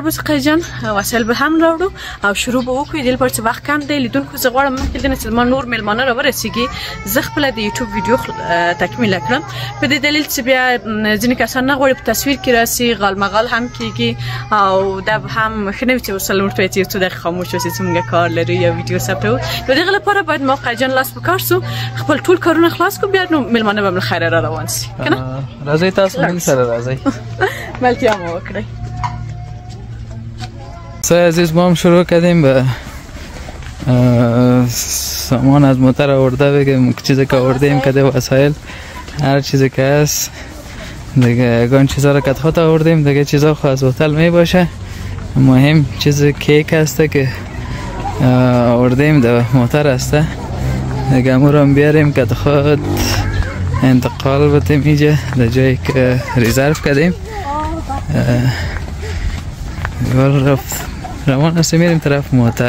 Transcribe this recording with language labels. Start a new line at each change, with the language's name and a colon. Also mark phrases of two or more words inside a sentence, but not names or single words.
Pashto: به قاجن وسایل به هم راوړو او شروع به وکړو دې لپاره چې وخت کم دی لیدونکو زه غواړم مخکې دې نه چې زما نور مېلمانه راورسېږي زه خپله د یوټیوب ویډیو تکمیله کړم په دې دلیل چې بیا ځینې کسان نه غواړي په تصویر کې راسي غالمغال هم کېږي او دا به هم ښه نه وي چې اوس لمونځ ته یو څو دقیقې خاموش اوسي چې موږ کار لرو یا ویډیو ثبتوو نو دغه لپاره باید ما قاجن لاس په کار سو خپل ټول کارونه خلاص کړو بیا نو مېلمانه به له خیره را روان سي که نه راځئ تاسو موږ سره راځئ ملتیا مو وکړئ
Persian: عزیز ما هم شروع کردیم به سامان از موتر آورده بگیم چیزی که آوردیم کده وسایل هر چیزی که هست دیگه اگه چیزا رو کت خود آوردیم دیگه چیزا خود از هتل می باشه مهم چیز کیک هسته که آوردیم در موتر هسته دیگه امو رو بیاریم کت خود انتقال بتیم اینجا در جایی که ریزرو کردیم رفت روان هستیم میریم طرف موتر